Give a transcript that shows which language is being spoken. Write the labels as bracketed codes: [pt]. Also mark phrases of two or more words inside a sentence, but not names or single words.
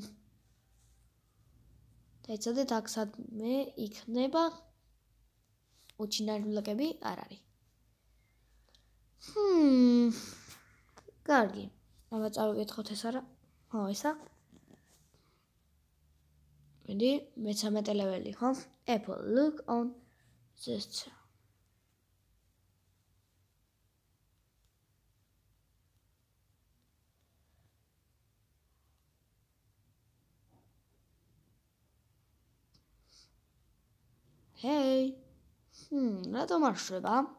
[ka] დაიცადეთ აქ სადმე იქნება უჩინარი ბლოკები არ არის. კარგი. აბა წავიკითხოთ ეს არა. ხო, ესა. მედი, მე-13 ლეველი, ხო? [en] Apple, look on this. [ka] Hey. რატომ არ შვება?